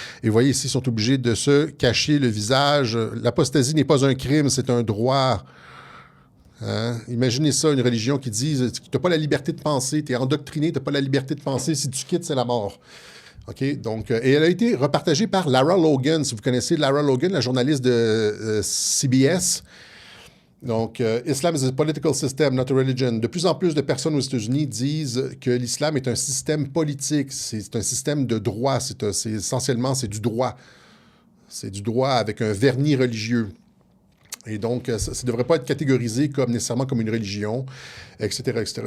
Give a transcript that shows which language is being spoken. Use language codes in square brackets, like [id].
[fr] Et vous voyez ici, ils sont obligés de se cacher le visage. L'apostasie n'est pas un crime, c'est un droit. Hein? Imaginez ça, une religion qui dit que tu n'as pas la liberté de penser, tu es endoctriné, tu n'as pas la liberté de penser, si tu quittes, c'est la mort. OK? Donc, et elle a été repartagée par Lara Logan. Si vous connaissez Lara Logan, la journaliste de CBS. Donc, [en] Islam is a political system, not a religion. [fr] De plus en plus de personnes aux États-Unis disent que l'islam est un système politique, c'est un système de droit, essentiellement, c'est du droit. C'est du droit avec un vernis religieux. Et donc, ça ne devrait pas être catégorisé nécessairement comme une religion, etc., etc.